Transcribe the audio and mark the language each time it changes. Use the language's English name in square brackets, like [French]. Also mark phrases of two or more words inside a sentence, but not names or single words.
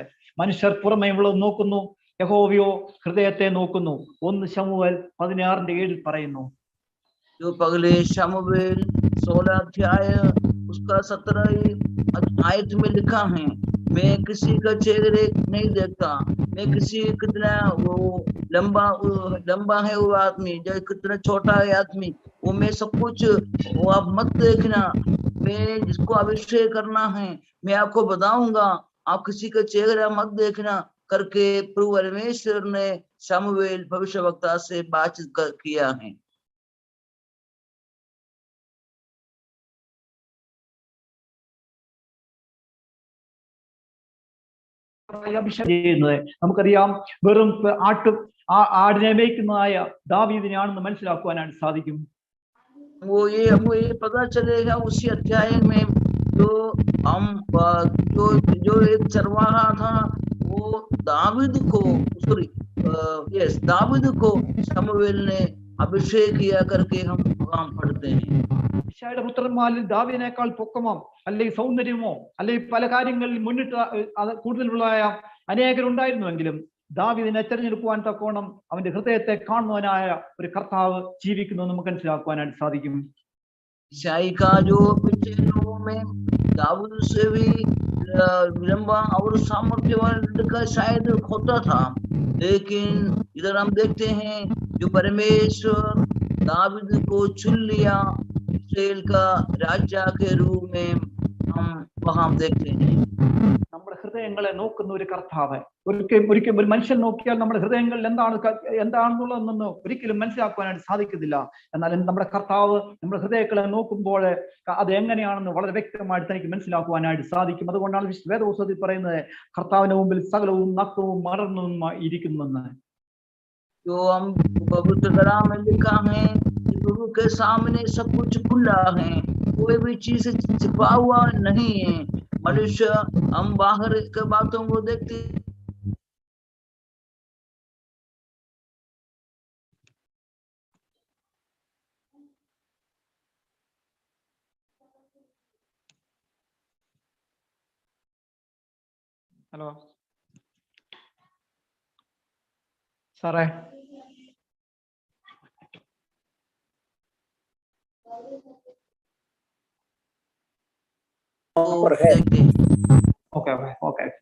[Malayalam] മനുഷ്യർ പുറമേ ഉള്ളത് നോക്കുന്നു, യഹോവയോ ഹൃദയത്തെ നോക്കുന്നു. 1 ശമൂവേൽ 16-7 പറയുന്നു. [Hindi] जो पगले शमूएल 16 अध्याय उसका 17 आयत में लिखा है, मैं किसी का चेहरे नहीं देखता, मैं किसी कितना वो लंबा है वो आदमी, जो कितना छोटा है आदमी, वो मैं सब कुछ वो आप मत देखना, मैं जिसको अभिषेक करना है मैं आपको बताऊंगा, आप किसी का चेहरा मत देखना करके प्रभु परमेश्वर ने शमूएल भविष्यवक्ता से बातचीत किया है. [Malayalam] അഭിഷേകം ചെയ്യുന്നത് നമുക്കറിയാം, വെറും ആടിനെ മേയ്ക്കുന്നതായ ദാവീദിനെയാണെന്ന് മനസ്സിലാക്കുവാനായിട്ട് സാധിക്കും. [Hindi] वो ये पता चलेगा उसी अध्याय में जो हम जो एक चरवाहा था वो दावीद को शमूएल ने अभिषेक किया करके हम पढ़ते हैं. [Malayalam] യിശായുടെ പുത്രന്മാരിൽ ദാവീദിനേക്കാൾ പൊക്കമോ അല്ലെങ്കിൽ സൗന്ദര്യമോ അല്ലെങ്കിൽ പല കാര്യങ്ങളിൽ മുന്നിട്ട് കൂടുതലുള്ളതായ അനേകരുണ്ടായിരുന്നുവെങ്കിലും ദാവീദിനെ തെരഞ്ഞെടുക്കുവാൻ തക്കോണം അവന്റെ ഹൃദയത്തെ കാണുവാനായ ഒരു കർത്താവ് ജീവിക്കുന്നു നമുക്ക് മനസ്സിലാക്കുവാനായിട്ട് സാധിക്കും. [Hindi] ईसाई का जो पिछले लोगों में दाऊद से भी लंबा और सामर्थ्यवान का शायद होता था, लेकिन इधर हम देखते हैं जो परमेश्वर दाऊद को चुन लिया इस्राएल का राजा के रूप में, हम वहां देखते हैं. [Malayalam] നമ്മുടെ ഹൃദയങ്ങളെ നോക്കുന്ന ഒരു കർത്താവ്. ഒരിക്കലും ഒരു മനുഷ്യൻ നോക്കിയാൽ നമ്മുടെ ഹൃദയങ്ങളിൽ എന്താണെന്നുള്ളതെന്ന് ഒരിക്കലും മനസ്സിലാക്കുവാനായിട്ട് സാധിക്കുന്നില്ല. എന്നാൽ നമ്മുടെ കർത്താവ് നമ്മുടെ ഹൃദയങ്ങളെ നോക്കുമ്പോൾ അത് എങ്ങനെയാണെന്ന് വളരെ വ്യക്തമായിട്ട് എനിക്ക് മനസ്സിലാക്കുവാനായിട്ട് സാധിക്കും. അതുകൊണ്ടാണ് വേദപുസ്തകത്തിൽ പറയുന്നത് കർത്താവിന്റെ മുമ്പിൽ സകലവും നഗ്നവും മറന്നും ഇരിക്കുമെന്ന്. [Hindi] जो हम पवित्र कलाम में लिखा है, प्रभु के सामने सब कुछ खुला है, कोई भी चीज छिपा हुआ नहीं है. मनुष्य हम बाहर के बातों को देखते [Malayalam] ഹലോ സാറേ, ഓക്കെ